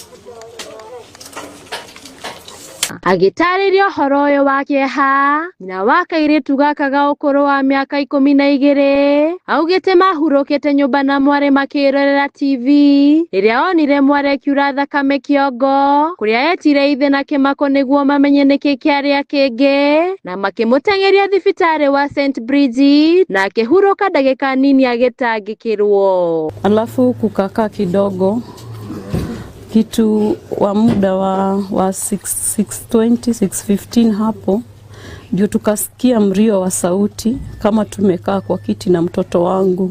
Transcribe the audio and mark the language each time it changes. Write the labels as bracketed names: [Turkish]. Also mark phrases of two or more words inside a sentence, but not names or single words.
[Kikuyu] Agitarĩria ũhoro ũyũ wa kĩeha, nyina wa kairĩtu gaka ga ũkũrũ wa mĩaka 12 augĩte mahurũkĩte nyũmba na mwarĩ makĩrorera TV rĩrĩa onire mwarĩ akiura thakame kĩongo, kũrĩa etire ithe na kĩmako nĩguo mamenye nĩkĩ kĩarĩ kĩngĩ, na makĩmũteng'eria thibitarĩ wa St Bridget na akĩhurũka ndagĩka nini agĩtangĩkĩrwo. [Swahili] Alafu kukakaa kidogo kitu wa muda wa 6:20 6:15 hapo ndio tukasikia mrio wa sauti kama tumekaa kwa kiti na mtoto wangu.